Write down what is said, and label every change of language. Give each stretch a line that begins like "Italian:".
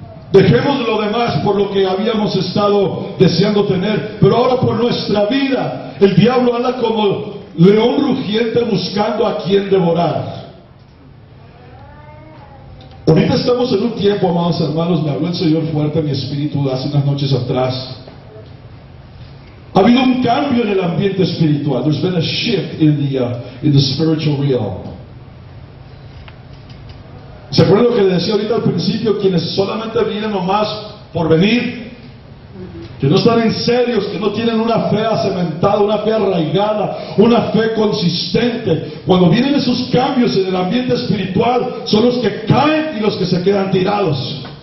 Spanish: Dejemos lo demás por lo que habíamos estado deseando tener, pero ahora por nuestra vida, el diablo anda como león rugiente buscando a quien devorar. Ahorita estamos en un tiempo, amados hermanos, me habló el Señor fuerte en mi espíritu hace unas noches atrás. Ha habido un cambio en el ambiente espiritual.
English: There's been a shift in the spiritual realm.
Spanish: ¿Se acuerdan lo que les decía ahorita al principio? Quienes solamente vienen nomás por venir, que no están en serios, que no tienen una fe acementada, una fe arraigada, una fe consistente. Cuando vienen esos cambios en el ambiente espiritual, son los que caen y los que se quedan tirados.